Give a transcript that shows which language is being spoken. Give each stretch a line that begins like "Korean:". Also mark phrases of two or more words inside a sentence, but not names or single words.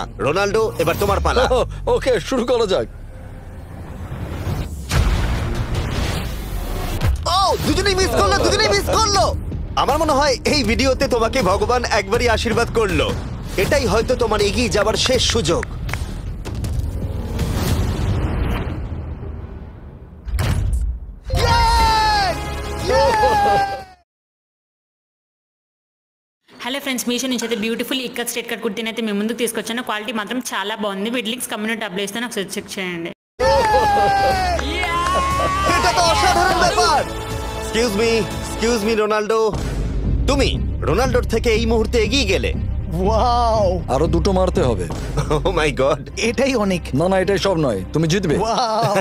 Bangla: রোনাল্ডো, এবার তোমার পালা। ওকে, শুরু করা যাক। ও দুজনেই মিস করলো, দুজনেই মিস করলো। আমার মনে হয় এই ভিডিওতে তোমাকে ভগবান একবারই আশীর্বাদ করলো। এটাই হয়তো তোমার এগিয়ে যাবার শেষ সুযোগ।
Telugu: హలో ఫ్రెండ్స్, మీషో నుంచి అయితే బ్యూటిఫుల్ ఇక్కత్
English: straight cut
Telugu: కుర్తీని అయితే మేము ముందుకు తీసుకొచ్చాను. క్వాలిటీ మాత్రం చాలా బాగుంది. వీటి లింక్స్
English: community tab
Telugu: ఇస్తాను, ఒకసారి చెక్ చేయండి.
Bangla: এটা তো অসাধারণ ব্যাপার।
English: excuse me
Bangla: রোনাল্ডো, তুমি রোনাল্ডোর থেকে এই মুহূর্তে এগিয়ে গেলে। ওয়াও, আরো দুটো মারতে হবে।
English: oh my god,
Bangla: এটাই অনেক। না না, এটাই সব নয়, তুমি জিতবে। ওয়াও,